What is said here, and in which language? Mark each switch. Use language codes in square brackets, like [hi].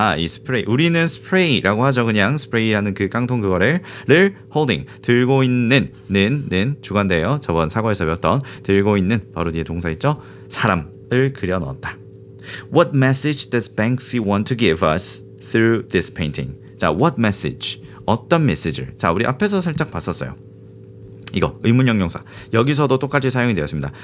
[ko] 이 스프레이 우리는 스프레이라고 하죠. 그냥 스프레이라는 그 깡통 그거를 holding 들고 있는 는 주관대예요. 저번 사과에서 배웠던 들고 있는 바로 뒤에 동사 있죠? 사람을 그려 넣었다. [en] What message does Banksy want to give us through this painting? [ko] 자, what message? 어떤 메시지를 자 우리 앞에서 살짝 봤었어요. 이거 의문형용사 여기서도 똑같이 사용이 되었습니다.